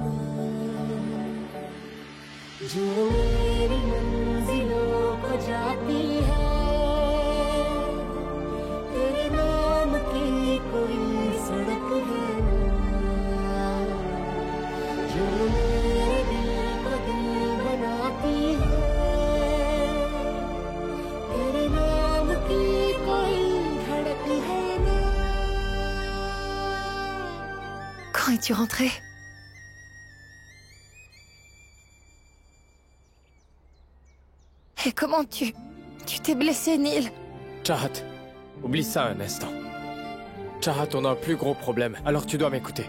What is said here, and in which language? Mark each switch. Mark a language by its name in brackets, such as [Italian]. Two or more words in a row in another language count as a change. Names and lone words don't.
[Hindi] जो मेरी मंजिलों को जाती है तेरे नाम की कोई सड़क है जो मेरे दिल को दिल बनाती है तेरे नाम की कोई धड़क है ना। [French] Quand es-tu rentré? Et comment tu t'es blessé, Neil? Chahat, oublie ça un instant. Chahat, on a un plus gros problème, alors tu dois m'écouter.